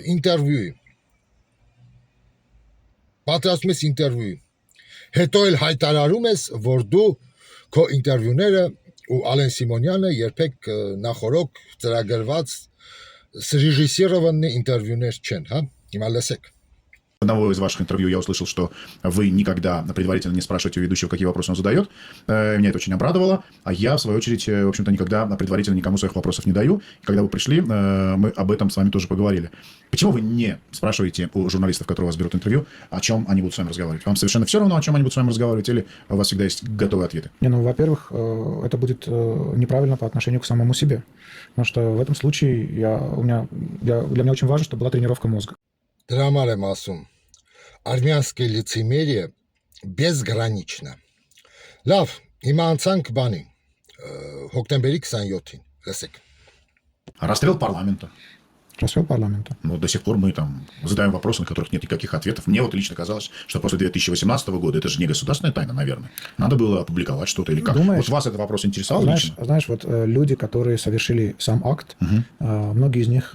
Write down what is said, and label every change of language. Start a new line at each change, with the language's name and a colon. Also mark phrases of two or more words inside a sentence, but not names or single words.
Armenian: ինտերվյուի, հետո էլ հայտարարում ես, որ դու քո ինտերվյուները ու Ալեն Սիմոնյանը երբեք նախորոք ծրագրված ռեժիսերովանի ինտերվյուներ չեն, հա, հիմա լսեք։
Russian: Одного из ваших интервью я услышал, что вы никогда предварительно не спрашиваете у ведущего, какие вопросы он задает. Меня это очень обрадовало. А я, в свою очередь, в общем-то, никогда предварительно никому своих вопросов не даю. И когда вы пришли, мы об этом с вами тоже поговорили. Почему вы не спрашиваете у журналистов, которые у вас берут интервью, о чем они будут с вами разговаривать? Вам совершенно все равно, о чем они будут с вами разговаривать, или у вас всегда есть готовые ответы? Не, ну, во-первых, это будет неправильно по отношению к самому себе. Потому что в этом случае для меня очень важно, чтобы была тренировка мозга.
Armenian: Драмар եմ ասում,
Russian: армянское лицемерие безгранично.
Armenian: Լավ, հիմա անցանք բանի, հոկտեմբերի 27-ին, լսեք.
Russian: Расстрел парламента. Расстрел парламента. Но до сих пор мы там задаем вопросы, на которых нет никаких ответов. Мне вот лично казалось, что после 2018 года, это же не государственная тайна, наверное, надо было опубликовать что-то или как. Думаешь, вот вас этот вопрос интересовал лично? Знаешь, вот люди, которые совершили сам акт, многие из них...